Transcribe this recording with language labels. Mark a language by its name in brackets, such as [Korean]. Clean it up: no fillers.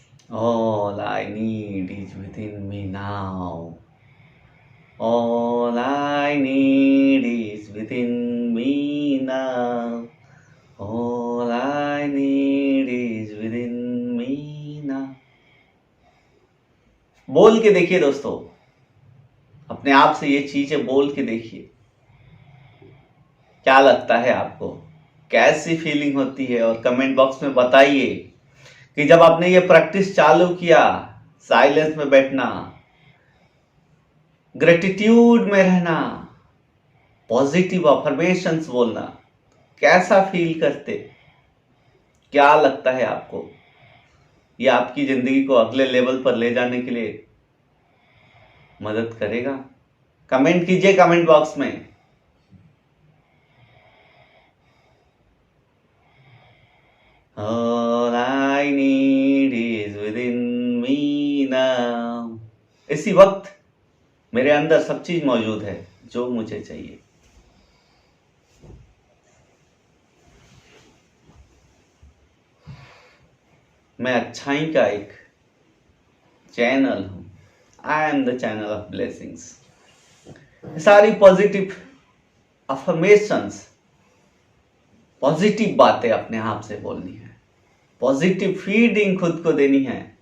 [English] All I need is within me now. All I need is within me now. All I need is within me now. [Hindi] बोल के देखिए दोस्तों, अपने आप से ये चीजें बोल के देखिए। क्या लगता है आपको, कैसी फीलिंग होती है? और कमेंट बॉक्स में बताइए कि जब आपने ये प्रैक्टिस चालू किया, साइलेंस में बैठना, ग्रेटिट्यूड में रहना, पॉजिटिव अफर्मेशंस बोलना, कैसा फील करते? क्या लगता है आपको? ये आपकी जिंदगी को अगले लेवल पर ले जाने के लिए मदद करेगा? कमेंट कीजिए कमेंट बॉक्स में। [English] All I need is within me now. [Hindi] इसी वक्त मेरे अंदर सब चीज मौजूद है जो मुझे चाहिए। मैं अच्छाई का एक चैनल हूं। [English] I am the channel of blessings. [Hindi] सारी पॉजिटिव अफर्मेशंस, पॉजिटिव बातें अपने आप से बोलनी है, पॉजिटिव फीडिंग खुद को देनी है।